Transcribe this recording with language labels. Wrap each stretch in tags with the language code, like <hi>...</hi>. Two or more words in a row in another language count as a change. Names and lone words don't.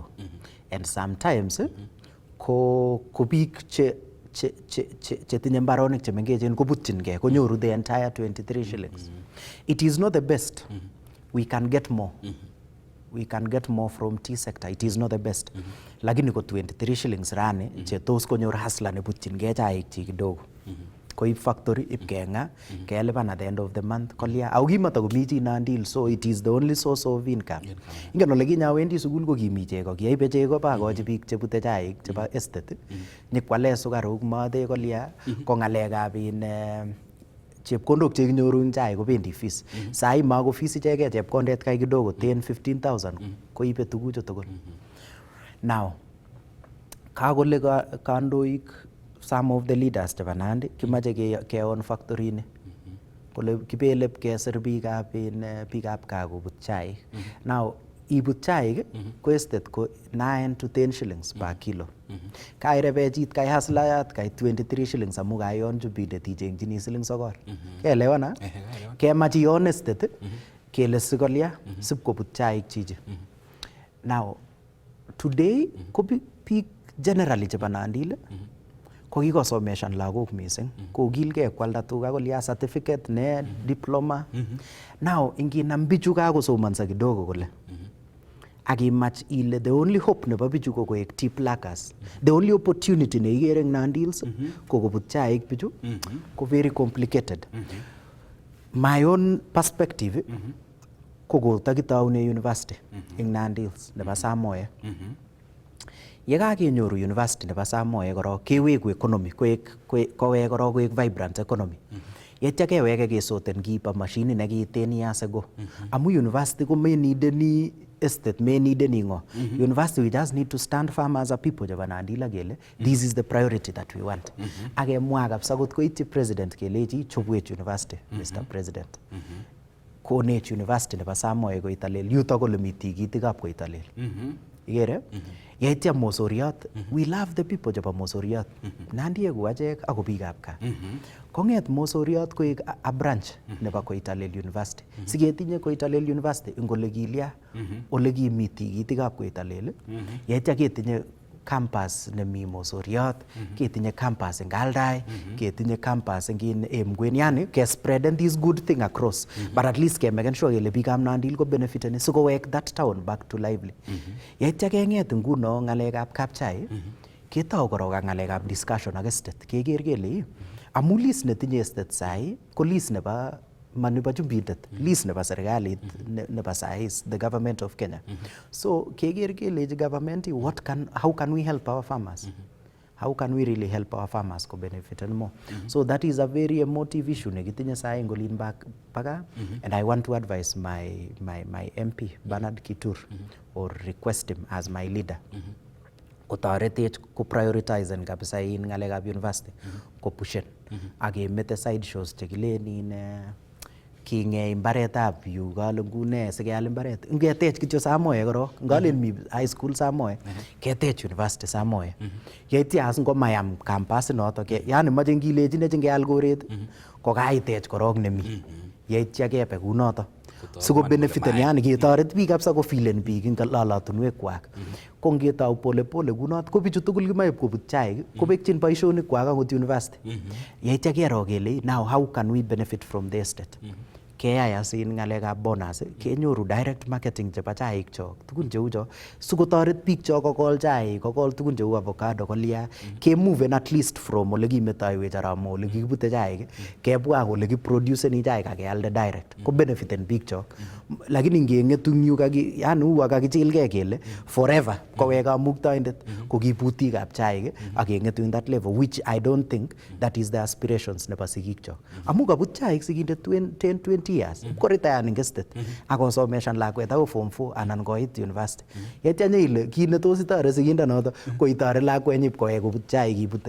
<kln>And sometimes ko biik che tinye mbaronik che mengechen kobutyingei konyoru</kln> <en>the entire 23 shillings. It is not the best. We can get more. We can get more from tea sector. It is not the best.</en> <kln>Lakini ko 23 shillings rani che tos konyor hustler ne butyingei chaik chi kidogo. Koib factory ip kenga kelipan</kln> <en>at the end of the month</en> <kln>kolia au kimatakomi chi Nandil,</kln> <en>so it is the only source of income.</en> <kln>Ingen ole kinyawendi sukul ko kimi chego, kiaibe chego bakochi biik chebute chaik chebo estate nyikwale sukaruk mate kolia ko ng'alekab chepkondok chekinyoru eng chaik kobendi fees. Sai mako fees ichegei, chepkondet kai kidogo 10-15,000 koibe tuguchu tugul. Now kakole kandoik</kln> <en>some of the leaders</en> <kln>chebo Nandi kimache keon factory ni kole kibele kesir biikab kaa kobut chaik. Now ibut chaik ko estate ko</kln> <en>9-10 shillings per kilo.</en> <kln>Kairebe chit kai haslayat kai 23 shillings amu kayon chubindet ichengchini siling 9. Keelewana? Kemach ion estate kele sikolia sip kobut chaik chichi. Now today ko biik generally chebo Nandil ko kikosomeshan lagok mising, kokilgei kwalda tuga kolia certificate ne diploma. Now inginam bichu kakosomansa kidogo kole akimach ile</kln> <en>the only hope</en> <kln>nebo bichu ko koek tea pluckers,</kln> <en>the only opportunity</en> <kln>ne ikere eng Nandils ko kobut chaik bichu ko</kln> <en>very complicated. My own perspective</en> <kln>ko kotakitaune university eng Nandils nebo Samoe. Yekakenyoru university nebo Samoe korok keweku economy kowek korok koek</kln> <en>vibrant economy.</en> <kln>Yetya keweke kesoten kiiba machine nekiten</kln> <en>years ago.</en> <kln>Amu university ko menideni estate, menideni ngo.</kln> <en>University we just need to stand firm as a people</en> <kln>chebo Nandila kele</kln> <en>this is the priority that we want.</en> <kln>Akemwa kabisa kot koityi president kelechi chobwech university, Mr.</kln> <en>President.</en> <kln>Konech university nebo Samoe koitalel, yutok ole mi tikitikab koitalel. Ikere? Yeitya Mosoriot,</kln> <en>we love the people</en> <kln>chebo Mosoriot. Nandi eku achek ako biikab kaa. Kong'et Mosoriot koek</kln> <en>a branch</en> <kln>nebo Koitalel University. Siketinye Koitalel University ing ole kilya, ole kimi tikitikab Koitalel. Yeitya ketinye campus nemi Mosoriot, ketinye campus eng Aldai, ketinye campus eng Emgwen. Yani ke spreaden</kln> <en>this good thing across. But at least</en> <kln>ke</kln> <en>make sure</en> <kln>kele biikab Nandil ko benefiten sikowek</kln> <en>that town back to lively.</en> <kln>Yeitya keng'et nguno ng'alekab kapchai, ketau korok ak ng'alekab discussion ak estate. Keker kele amu lease netinye estate sai ko lease nebo manipa chumbindet lease nebo serikalit nebo sais</kln> <en>the government of Kenya. So</en> <kln>keker keleji</kln> <en>government how can we help our farmers? How can we really help our farmers to benefit and more? So that is a very emotive issue</en> <kln>nekitinye sai ngolin baga,</kln> <en>and I want to advise my MP Bernard Kitur or request him as my leader.</en> <kln>Kotaretech ko prioritize kabisa in ngalekab university ko pushen akemete side shows chekilen kinge imbaretab yu kale ngune sikeyal imbaret ngetech kityo Samoe korok ngalen mi high school Samoe ketech university Samoe yeitya as ngomayam campus noto yani mache ngilejin ngeyal koret ko kaitech korok nemi yeitya kebe kunoto siko benefiten yani ketoret biik kabisa ko filen biik ing lolotunwek kwak ko ngetau pole pole kunot ko bichu tugul kimae kobut chaik kobekchin boisionik kwak akot university yeitya kero kele</kln> <en>now how can we benefit from the estate</en> <kln>keyai asin ngalekab bonus kenyoru direct marketing chebo chaik chok tugun cheu cho sikotoret biik chok kokol chaik kokol tugun cheu avocado kolia ke</kln> <en>move at least from</en> <kln>ole kimetoiwech aramo ole kikibute chaik kebwa ole kiproduceni chaik akealde direct ko benefiten biik chok lakini ngengetu yu yani huwa kakichilgei kele forever kowek kamuktoindet ko kibutikab chaik akengetu</kln> <en>in that level which I don't think that is the aspirations</en> <kln>nebo sigik chok amu kabut chaik sigindet</kln> <en>10-20 years</en> <kln>koretire ing estate akosomeshan lakwet akoi form 4 anan koit university yetya ile kit netos itore sigindonoto ko itore lakwenyi kowek kobut chaik kibute.</kln>